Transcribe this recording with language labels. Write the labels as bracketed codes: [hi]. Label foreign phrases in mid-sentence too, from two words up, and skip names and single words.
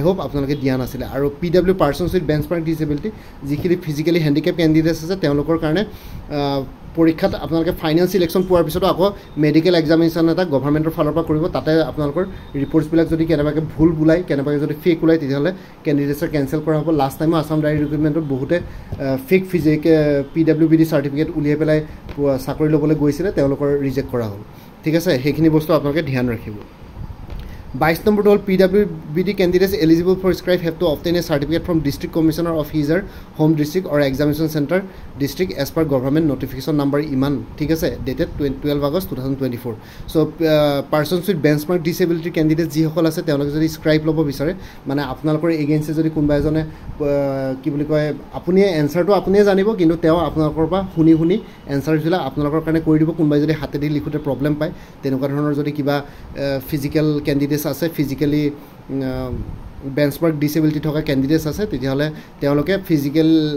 [as] হোপ আপোনালোকে দিয়া নাছিলে আৰু PW [en] persons with benchmark disability [as] যিখিনি [en] physically handicap candidates [as] আছে তেওঁলোকৰ কাৰণে পৰীক্ষাত আপোনালোকে [en] final selection [as] পোৱাৰ পিছতো আকৌ [en] medical examination [as] এটা গভৰ্ণমেণ্টৰ ফালৰ পৰা কৰিব তাতে আপোনালোকৰ ৰিপৰ্টছবিলাক যদি কেনেবাকৈ ভুল ওলায় কেনেবাকৈ যদি ফেক ওলায় তেতিয়াহ'লে কেণ্ডিডেটছৰ কেঞ্চেল কৰা হ'ব লাষ্ট টাইমো আছাম [en] direct recruitment [as] বহুতে ফেক PWBD চাৰ্টিফিকেট উলিয়াই পেলাই চাকৰি ল'বলৈ গৈছিলে তেওঁলোকৰ ৰিজেক্ট কৰা হ'ল ঠিক আছে সেইখিনি বস্তু আপোনালোকে ধ্যান ৰাখিব 22 নম্বৰ হ'ল [en] PWBD candidates eligible for scribe have to obtain a certificate from district commissioner of his or home district or examination center district as per government notification number [as] ইমান ঠিক আছে [en] dated 12 August 2024 so persons with benchmark disability candidates [as] যিসকল আছে তেওঁলোকে যদি স্ক্ৰাইব ল'ব বিচাৰে মানে আপোনালোকৰ এগেইনষ্টে যদি কোনোবা এজনে কি বুলি কয় আপুনি এনসাৰটো আপুনিয়ে জানিব কিন্তু তেওঁ আপোনালোকৰ পৰা শুনি এনসাৰবিলাক আপোনালোকৰ কাৰণে কৰি দিব কোনোবাই যদি হাতেদি লিখোতে প্ৰব্লেম পায় তেনেকুৱা ধৰণৰ যদি কিবা [en] physical candidates [as] আছে ফিজিক্যালি [en] benchmark disability [as] থকা ক্যান্ডিডেটস আছে তেতিয়াহ'লে তেওঁলোকে ফিজিক্যাল